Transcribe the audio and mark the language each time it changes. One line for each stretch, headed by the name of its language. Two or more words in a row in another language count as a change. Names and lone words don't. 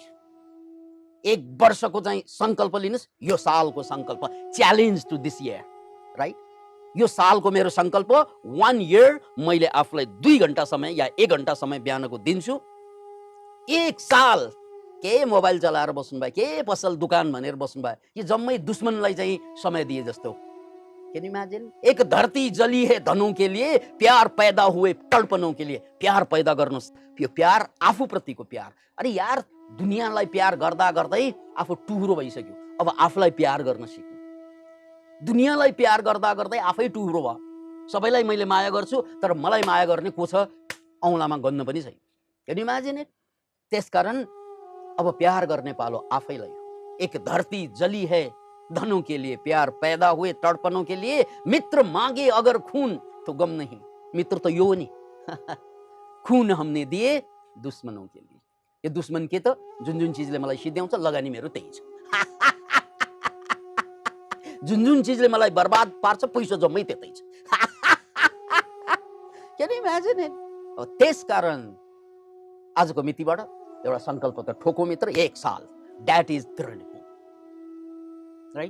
Nepali: 1 वर्षको चाहिँ संकल्प लिनुस्, यो सालको संकल्प,
English: challenge to this year, right?
Nepali: यो सालको मेरो संकल्प 1 इयर मैले आफूलाई 2 घण्टा समय या 1 घण्टा समय बिहानको दिन्छु। 1 साल के मोबाइल चलाएर बस्नु भयो, के पसल दुकान भनेर बस्नु भयो, यो जम्मै दुश्मनलाई चाहिँ समय दिए जस्तो।
English: Can you imagine?
Hindi: एक धरती जली है धनों के लिए, प्यार पैदा हुए तड़पनों के लिए।
Nepali: प्यार पैदा गर्नुस्, यो प्यार आफूप्रतिको प्यार। अरे यार, दुनियाँलाई प्यार गर्दा गर्दै आफू टुहुरो भइसक्यो, अब आफूलाई प्यार गर्न सिक्नु। दुनियाँलाई प्यार गर्दा गर्दै आफै टुहुरो भयो। सबैलाई मैले माया गर्छु, तर मलाई माया गर्ने को छ औँलामा गन्न पनि छैन।
English: Can you imagine it?
Nepali: त्यसकारण अब प्यार गर्ने पालो आफैलाई हो।
Hindi: एक धरती जली है धनों के लिए, प्यार पैदा हुए तड़पनों के लिए, मित्र मांगे अगर खून तो गम नहीं। मित्र तो यो नि खून हमने दिए दुश्मनों के लिए।
Nepali: यो दुश्मन के त जुन जुन चीजले मलाई सिध्याउँछ, लगानी मेरो त्यही छ। जुन जुन चीजले मलाई बर्बाद पार्छ, पैसा जम्मै त्यतै छ।
English: Can you imagine it?
Nepali: त्यसकारण आजको मितिबाट एउटा सङ्कल्प त ठोको मित्र, 1 साल,
English: that is
Nepali: दृढ भूमि, राइट?